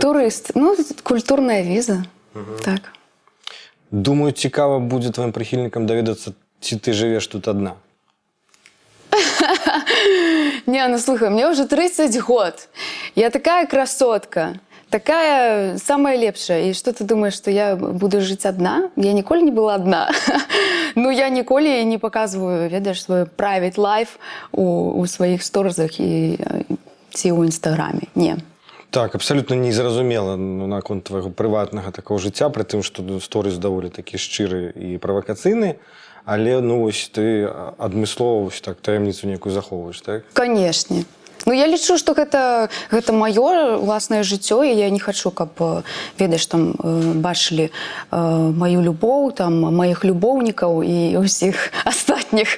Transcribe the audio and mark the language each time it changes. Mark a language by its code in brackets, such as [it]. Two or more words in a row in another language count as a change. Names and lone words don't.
[be] Турыст. Ну, культурная віза. Так. Думаю, цікава будзе твоим прыхільнікам даведацца, ці ты жывеш тут адна. Не, ну слухай, мне уже 30 год. [ru] Я такая красотка. Такая самая лепшая. И что ты думаешь, что я буду жить одна? [be] Я ніколі не была [ru] одна. Ну, [be] я ніколі не [ru] показываю, ведаешь, свой [en] private life [ru] у своих сторзах и у Инстаграме. Не. [be] Так, абсолютно незразумела наконт твайго прыватнага такого жыцця, пры тым, што сторыс даволі такі шчыры і правакацыйны, але, ну, вось ты адмыслова вось так таямніцу некую захоўваеш, так? Канешне. Ну, я лічу, што гэта маё ўласнае жыццё, і я не хачу, каб, ведаеш, там бачылі маю любоў, там маіх любоўнікаў і ўсіх астатніх.